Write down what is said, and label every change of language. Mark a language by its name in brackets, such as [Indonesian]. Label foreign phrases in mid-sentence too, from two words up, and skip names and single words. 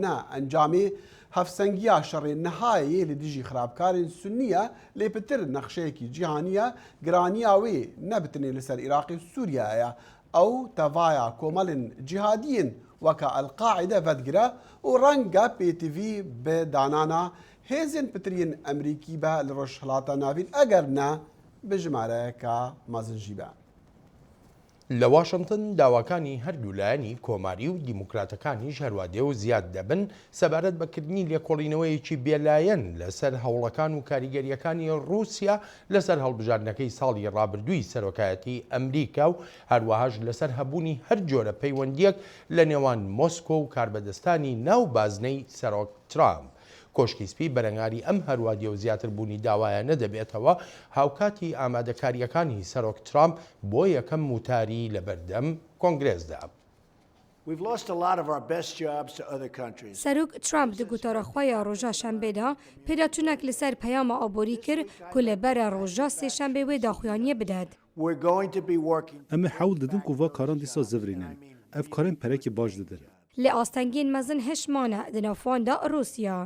[Kurdish] ne encamê hevsengiya şerê nihayê li dijî xirabkarên Sunniye lê pitir nexşeyekî cîhanî ye giraniya wê nebitinê li ser Iraqê Sûriyeyê ew tevaya komelên cîhadiyên weka El-Qaide vedgire û renga pêtivî bi danana hêzên pitiriyên Emerîkî be li roj hilata navîn eger ne bi jimareyeka mezin jî be. [Central Kurdish] لە واشنگتن داواکانی هەردوو لایەنی کۆماری و دیموکراتەکانیش هەروادێ و زیاد دەبن سەبارەت بەکردنی لێکۆڵینەوەیەکی بێلایەن لەسەر هەوڵەکان و کاریگەریەکانی رووسیا لەسەر هەڵبژاردنەکەی ساڵی ڕابردووی سەرۆکایەتی ئەمریکا و هەروەهاش لەسەر هەبوونی هەر جۆرە پەیوەندیەک لە نێوان مۆسکۆ و کاربەدەستانی ناو بازنەی سەرۆک ترامپ. کۆشکی سپی بەرەنگاری ئەم هەروادیە و زیاتر بوونی داوایانە دەبێتەوە هاوکاتی ئامادەکاریەکانی سەرۆک ترامپ بۆ یەکەم وتاری لە بەردەم کۆنگرێسدا. [Kurdish] سەرۆک ترامپ di gotaraxweya roja şembêda pêdaçûnek li ser peyama aborî kir ku li bera roja sêşembê wê daxuyaniyê bidet. Em ê hewl didin ku va karan dîsa zivrînin. Ev karên perekî baş didin. Lê astengên mezin hişmane di navxwan da Rûsya.